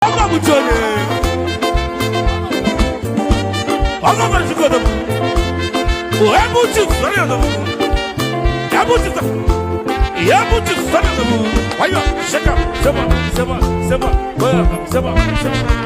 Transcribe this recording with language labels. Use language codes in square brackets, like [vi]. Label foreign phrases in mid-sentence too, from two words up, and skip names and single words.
[ig] Ọgọ bụ chi onye. Ọgọ bụ chi onye. O, ebe uchi sọrọ ya n'ọmụmụ. Ebe uchi sọ-, ebe uchi sọrọ ya n'ọmụmụ. Wayọ, [pcm] shake am, seba, seba, seba, wayọ, seba, seba.